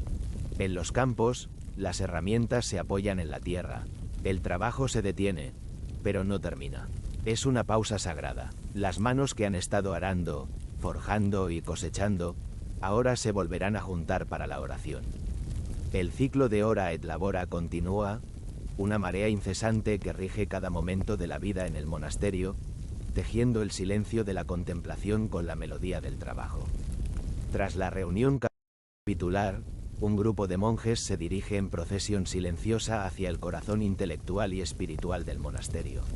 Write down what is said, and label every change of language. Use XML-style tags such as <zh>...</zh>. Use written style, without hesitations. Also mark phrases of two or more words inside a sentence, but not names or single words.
<es>En los campos, las herramientas se apoyan en la tierra. El trabajo se detiene, pero no termina. Es una pausa sagrada. Las manos que han estado arando, forjando y cosechando, ahora se volverán a juntar para la oración. El ciclo de</es> <la>ora et labora</la> <es>continúa, una marea incesante que rige cada momento de la vida en el monasterio, tejiendo el silencio de la contemplación con la melodía del trabajo. Tras la reunión capitular, un grupo de monjes se dirige en procesión silenciosa hacia el corazón intelectual y espiritual del monasterio.</es>